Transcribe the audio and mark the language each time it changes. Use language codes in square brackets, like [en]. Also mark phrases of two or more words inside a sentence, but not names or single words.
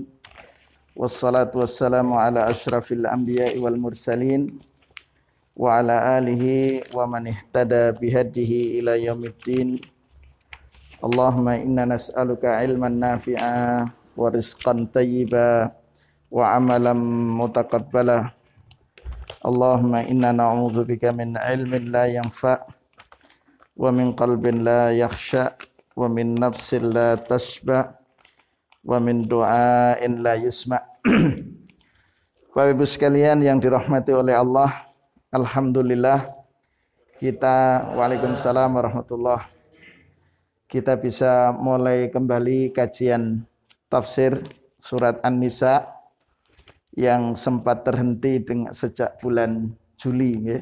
[ar] والصلاة والسلام على أشرف الأنبياء والمرسلين وعلى آله ومن اهتدى بهديه إلى يوم الدين. اللهم إنا نسألك علما نافعا ورزقا طيبا وعملا متقبلا. اللهم إنا نعوذ بك من علم لا ينفع ومن قلب لا يخشع ومن نفس لا تشبع ومن دعاء لا يسمع. [id] Bapak Ibu sekalian yang dirahmati oleh Allah, alhamdulillah kita, [ar] وعليكم السلام ورحمة الله, [id] kita bisa mulai kembali kajian tafsir surat An-Nisa yang sempat terhenti sejak bulan Juli ya.